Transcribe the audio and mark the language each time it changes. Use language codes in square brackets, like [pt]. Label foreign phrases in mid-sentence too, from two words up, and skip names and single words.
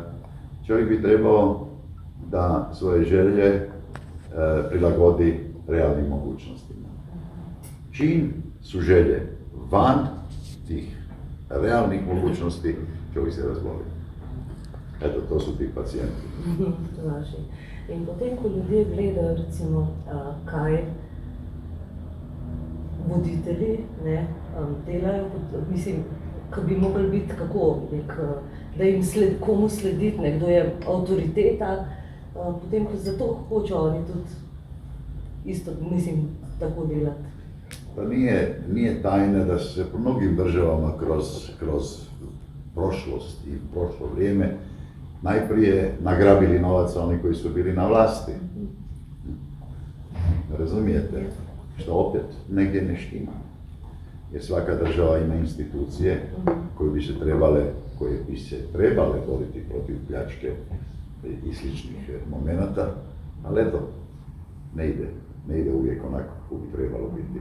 [hr] Čovjek bi trebao da svoje želje prilagodi realnim mogućnostima. Čim su želje van tih realnih mogućnosti, čovjek se razboli. Eto, to su ti pacijenti. [sl] In potem, ko ljudje gledajo, recimo, kaj voditelji delajo, mislim, ko bi mogli biti kako, da jim komu slediti, kdo je avtoriteta, potem, ko zato hočejo oni tudi isto, mislim, tako delati. [hr] Pa nije tajna da se po mnogim državama kroz prošlost i prošlo vrijeme najprije nagrabili novaca oni koji su bili na vlasti. Razumijete? Što opet negdje ne štima. Jer svaka država ima institucije koje bi se trebale boriti protiv pljačke i sličnih momenata, ali eto, ne ide uvijek onako kako bi trebalo biti.